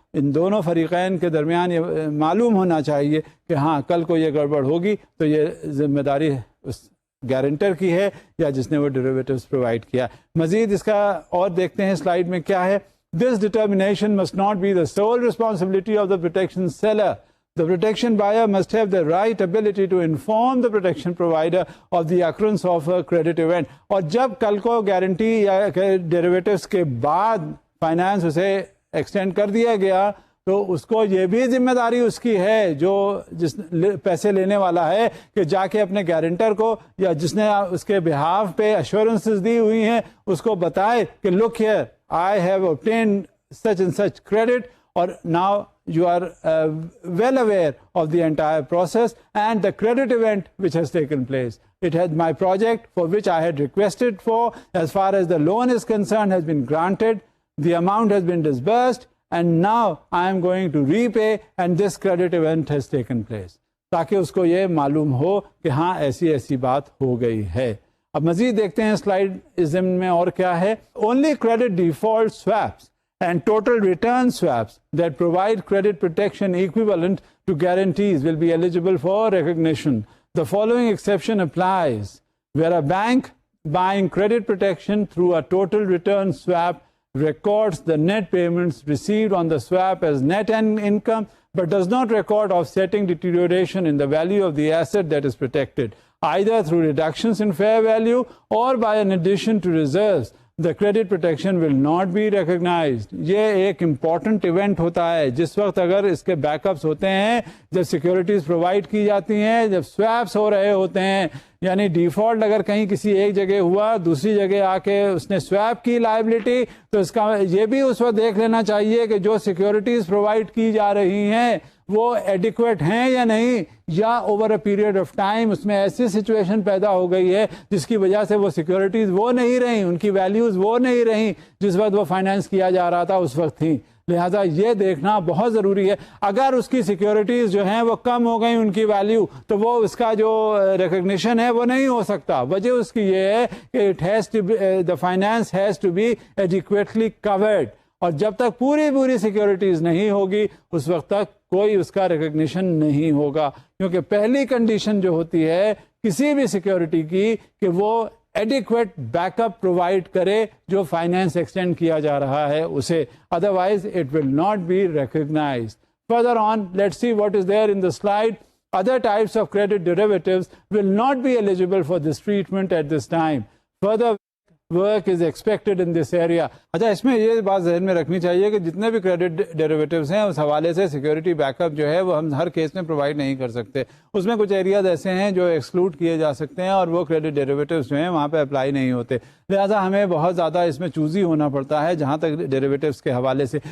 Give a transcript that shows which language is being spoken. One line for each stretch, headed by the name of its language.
Urdu: ان دونوں فریقین کے درمیان یہ معلوم ہونا چاہیے کہ ہاں کل کو یہ گڑبڑ ہوگی تو یہ ذمہ داری اس گارنٹر کی ہے یا جس نے وہ ڈیریویٹوز پرووائڈ کیا. مزید اس کا اور دیکھتے ہیں سلائیڈ میں کیا ہے.
English: This determination must not be the sole responsibility of the protection seller. The protection buyer must have the right ability to inform the protection provider of the occurrence of a credit event.
Urdu: اور جب کل کو guarantee یا derivatives کے بعد finance اسے extend کر دیا گیا تو اس کو یہ بھی ذمہ داری اس کی ہے جو جس پیسے لینے والا ہے کہ جا کے اپنے گارنٹر کو یا جس نے اس کے بہاف پہ ایشورنسز دی ہوئی ہیں اس کو بتائے کہ
English: look here, I have obtained such and such credit, or now you are well aware of the entire process and the credit event which has taken place. It has my project for which I had requested for, as far as the loan is concerned, has been granted, the amount has been disbursed, and now I am going to repay and this credit event has taken place.
Urdu: تاکہ اس کو یہ معلوم ہو کہ ہاں ایسی ایسی بات ہو گئی ہے. اب مزید دیکھتے ہیں سلائیڈ ازم میں اور کیا ہے.
English: Only credit default swaps and total return swaps that provide credit protection equivalent to guarantees will be eligible for recognition. The following exception applies: where a bank buying credit protection through a total return swap records the net payments received on the swap as net income but does not record offsetting deterioration in the value of the asset that is protected, either through reductions in fair value or by an addition to reserves, the credit protection will not be recognized.
Urdu: یہ ایک important event ہوتا ہے جس وقت اگر اس کے back ups ہوتے ہیں، جب سیکیورٹیز پرووائڈ کی جاتی ہیں، جب سویپس ہو رہے ہوتے ہیں، یعنی ڈیفالٹ اگر کہیں کسی ایک جگہ ہوا، دوسری جگہ آ کے اس نے سویپ کی لائبلٹی، تو اس کا یہ بھی اس وقت دیکھ لینا چاہیے کہ جو سیکیورٹیز پرووائڈ کی جا رہی ہیں وہ ایڈیکویٹ ہیں یا نہیں، یا over a period of time اس میں ایسی سچویشن پیدا ہو گئی ہے جس کی وجہ سے وہ سیکیورٹیز وہ نہیں رہیں، ان کی ویلیوز وہ نہیں رہیں جس وقت وہ فائنینس کیا جا رہا تھا اس وقت تھی. لہذا یہ دیکھنا بہت ضروری ہے. اگر اس کی سیکیورٹیز جو ہیں وہ کم ہو گئیں ان کی ویلیو، تو وہ اس کا جو ریکگنیشن ہے وہ نہیں ہو سکتا. وجہ اس کی یہ ہے کہ
English: the finance has to be adequately covered.
Urdu: اور جب تک پوری سیکیورٹیز نہیں ہوگی اس وقت تک کوئی اس کا ریکگنیشن نہیں ہوگا، کیونکہ پہلی کنڈیشن جو ہوتی ہے کسی بھی سیکیورٹی کی کہ وہ ایڈیکویٹ بیک اپ پرووائڈ کرے جو فائنینس ایکسٹینڈ کیا جا رہا ہے اسے،
English: Otherwise it will not be recognized. Further on let's see what is there in the slide. Other types of credit derivatives will not be eligible for this treatment at this time. Further work is expected in this area.
Urdu: اچھا، اس میں یہ بات ذہن میں رکھنی چاہیے کہ جتنے بھی کریڈٹ ڈیریویٹوز ہیں اس حوالے سے سیکیورٹی بیک اپ جو ہے وہ ہم ہر کیس میں پرووائڈ نہیں کر سکتے. اس میں کچھ ایریاز ایسے ہیں جو ایکسکلوڈ کیے جا سکتے ہیں اور وہ کریڈٹ ڈیریویٹوز جو ہیں وہاں پہ اپلائی نہیں ہوتے. لہٰذا ہمیں بہت زیادہ اس میں چوزی ہونا پڑتا ہے جہاں تک ڈیریویٹوز کے حوالے سے.